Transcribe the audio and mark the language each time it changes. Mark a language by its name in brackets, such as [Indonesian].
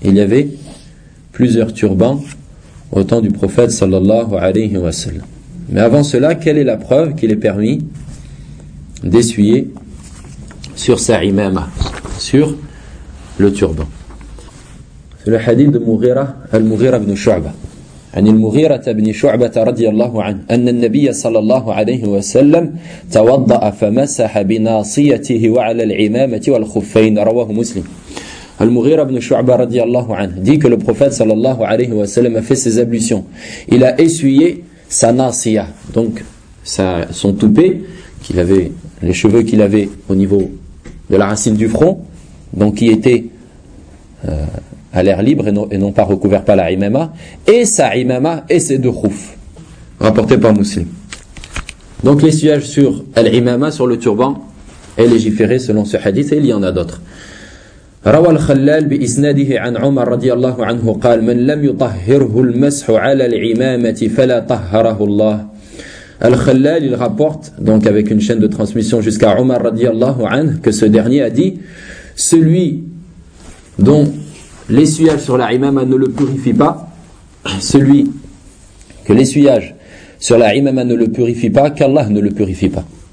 [French] Il y avait plusieurs turbans au temps du prophète sallallahu alayhi wa sallam. Mais avant cela, quelle est la preuve qu'il est permis d'essuyer sur sa imama, sur le turban? C'est le hadith de Mughira, al-Mughira ibn Shu'ba. [Arabic] عن المغيرة بن شعبة رضي الله عنه أن النبي صلى الله عليه وسلم توضأ فمسح بناصيته وعلى العمامة والخفين رواه مسلم. [French] المغيرة بن شعبة رضي الله عنه dit que le prophète صلى الله عليه وسلم a fait ses ablutions. Il a essuyé sa nasiya, donc son toupet qu'il avait, les cheveux qu'il avait au niveau de la racine du front, donc qui était à l'air libre et non pas recouvert par la imama, et sa imama et ses deux khoufs, rapporté par Muslim. Donc l'essuyage sur l'imama, sur le turban, est légiféré selon ce hadith, et il y en a d'autres. [Arabic] روى الخلال بإسناده عن عمر رضي الله عنه قال من لم يطهره المسح على العمامة فلا طهره الله. [French] الخلال, il rapporte, donc avec une chaîne de transmission jusqu'à Omar رضي الله عنه, que ce dernier a dit, celui dont l'essuyage sur la imama ne le purifie pas, celui que l'essuyage sur la imama ne le purifie pas, qu'Allah ne le purifie pas.